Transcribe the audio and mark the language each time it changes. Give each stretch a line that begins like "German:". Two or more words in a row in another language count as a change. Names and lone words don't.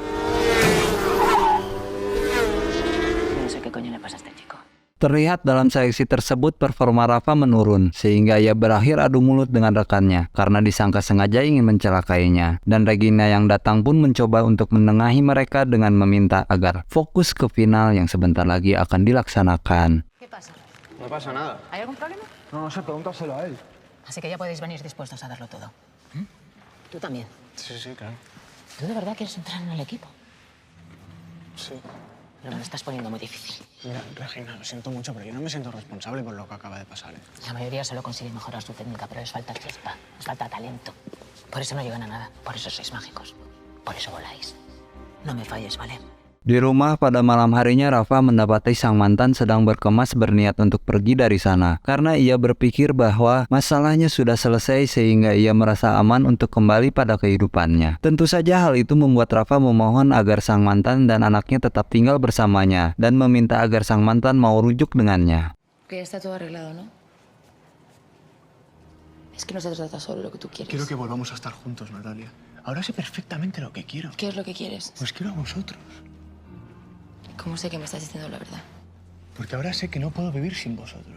Spanish: No sé qué coño le pasa a este chico.
Indonesian: Terlihat dalam seleksi tersebut performa Rafa menurun, sehingga ia berakhir adu mulut dengan rekannya karena disangka sengaja ingin mencelakainya. Dan Regina yang datang pun mencoba untuk menengahi mereka dengan meminta agar fokus ke final yang sebentar lagi akan dilaksanakan.
Spanish: ¿Qué pasa? No pasa nada. ¿Hay algún problema? No sé, pregúntaselo a él. Así que ya podéis venir dispuestos a darlo todo. Tú también. Sí, sí, claro. ¿Tú de verdad quieres entrar en el equipo? Sí. Pero me lo estás poniendo muy difícil. Mira, Regina, lo siento mucho, pero yo no me siento responsable por lo que acaba de pasar, ¿eh? La mayoría solo consigue mejorar su técnica, pero les falta chispa, les falta talento. Por eso no llegan a nada, por eso sois mágicos. Por eso voláis. No me falles, ¿vale?
Indonesian: Di rumah pada malam harinya, Rafa mendapati sang mantan sedang berkemas berniat untuk pergi dari sana karena ia berpikir bahwa masalahnya sudah selesai sehingga ia merasa aman untuk kembali pada kehidupannya. Tentu saja hal itu membuat Rafa memohon agar sang mantan dan anaknya tetap tinggal bersamanya dan meminta agar sang mantan mau rujuk dengannya.
Spanish: Que ya está todo arreglado, ¿no? Es que no se trata solo de lo que tú quieres. Quiero que volvamos a estar juntos, Natalia. Ahora sé perfectamente lo que quiero. ¿Qué es lo que quieres? Pues quiero a vosotros. ¿Cómo sé que me estás diciendo la verdad? Porque ahora sé que no puedo vivir sin vosotros.